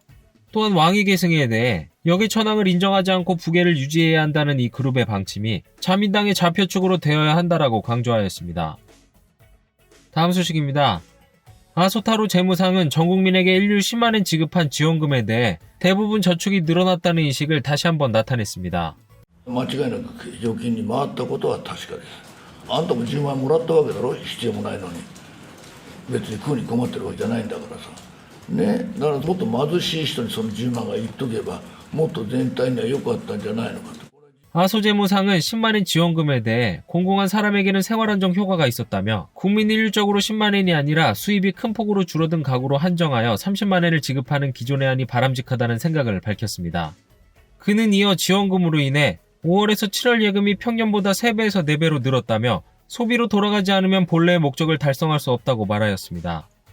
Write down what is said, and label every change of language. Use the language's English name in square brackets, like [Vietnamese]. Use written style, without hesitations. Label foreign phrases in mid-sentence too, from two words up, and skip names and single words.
[Korean] 또한 왕위 계승에 대해 역의 천황을 인정하지 않고 부계를 유지해야 한다는 이 그룹의 방침이 자민당의 좌표축으로 되어야 한다라고 강조하였습니다. 다음 소식입니다. 아소타로 재무상은 전 국민에게 일률 10만엔 지급한 지원금에 대해 대부분 저축이 늘어났다는 인식을 다시 한번 나타냈습니다. [Japanese] 間違いなく預金に回ったことは確かです。あんたも10万もらったわけだろ、必要もないのに。別に食うに困ってるわけじゃないんだからさ。ね、だからもっと貧しい人にその10万がいっとけばもっと全体には良かったんじゃないのかと。 [Korean] 아소재무상은 10만엔 지원금에 대해 공공한 사람에게는 생활안정 효과가 있었다며 국민 일률적으로 10만엔이 아니라 수입이 큰 폭으로 줄어든 가구로 한정하여 30만엔을 지급하는 기존의 안이 바람직하다는 생각을 밝혔습니다. 그는 이어 지원금으로 인해 5월에서 7월 예금이 평년보다 3배에서 4배로 늘었다며 소비로 돌아가지 않으면 본래의 목적을 달성할 수 없다고 말하였습니다.